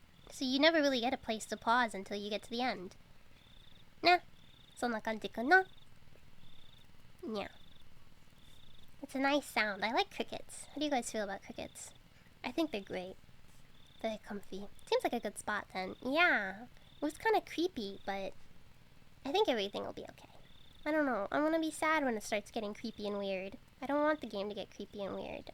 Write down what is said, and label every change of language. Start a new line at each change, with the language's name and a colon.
English: So you never really get a place to pause until you get to the end.
Japanese: Nah, そんな感じかな.
English: Yeah. It's a nice sound. I like crickets. How do you guys feel about crickets? I think they're great. They're comfy. Seems like a good spot then. Yeah. It was kind of creepy, but I think everything will be okay. I don't know. I'm gonna be sad when it starts getting creepy and weird. I don't want the game to get creepy and weird.